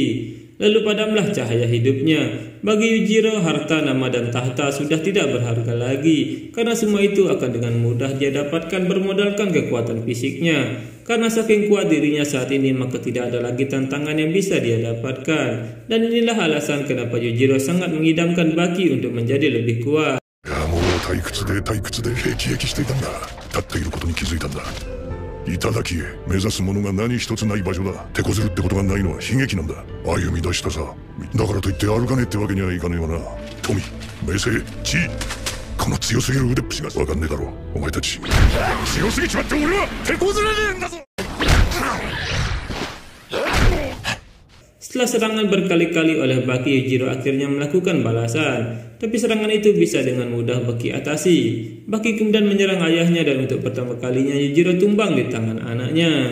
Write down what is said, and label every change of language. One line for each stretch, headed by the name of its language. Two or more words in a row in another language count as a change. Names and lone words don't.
Indonesian: Lalu padamlah cahaya hidupnya. Bagi Yujiro, harta, nama, dan tahta sudah tidak berharga lagi. Karena semua itu akan dengan mudah dia dapatkan bermodalkan kekuatan fisiknya. Karena saking kuat dirinya saat ini, maka tidak ada lagi tantangan yang bisa dia dapatkan. Dan inilah alasan kenapa Yujiro sangat mengidamkan Baki untuk menjadi lebih kuat.
Japanese: 頂へ目指すものが何一つない場所だ。手こずるってことがないのは悲劇なんだ。歩み出したさ。だからといって歩かねえってわけにはいかねえわな。富、名声、地位、この強すぎる腕っぷしがわかんねえだろ。お前たち強すぎちまって俺は手こずれねえんだぞ。
Indonesian: Setelah serangan berkali-kali oleh Baki, Yujiro akhirnya melakukan balasan. Tapi serangan itu bisa dengan mudah Baki atasi. Baki kemudian menyerang ayahnya dan untuk pertama kalinya Yujiro tumbang di tangan anaknya.